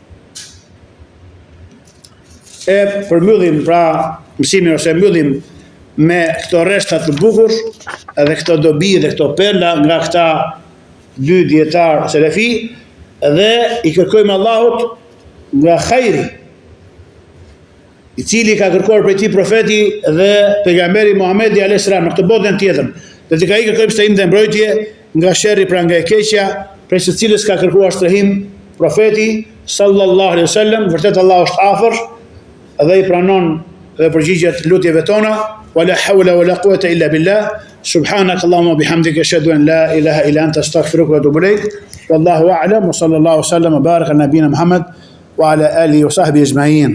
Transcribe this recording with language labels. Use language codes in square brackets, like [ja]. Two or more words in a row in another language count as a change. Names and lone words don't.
[sq] E përmbyllim pra mësimin ose mbyllim me këto rreshta të bukur edhe këto dobi dhe këto perla nga këta dy dietar selefi, dhe i kërkojmë Allahut nga khajri i cili ka kërkuar prej tij profeti dhe pejgamberi Muhamedi [ar] عليه السلام [sq] në këtë botën tjetër. Dhe të ka i kërkojmë strehim dhe mbrojtje nga sherri pra nga e keqja, prej së cilës ka kërkuar strehim profeti [ar] صلى الله عليه وسلم. [sq] Vërtet Allah është afër dhe i pranon dhe përgjigjet lutjeve tona. [ar] ولا حول ولا قوة إلا بالله. سبحانك اللهم وبحمدك أشهد أن لا إله إلا أنت أستغفرك وأتوب إليك. والله أعلم وصلى الله سلم وبارك على نبينا محمد وعلى آله وصحبه أجمعين.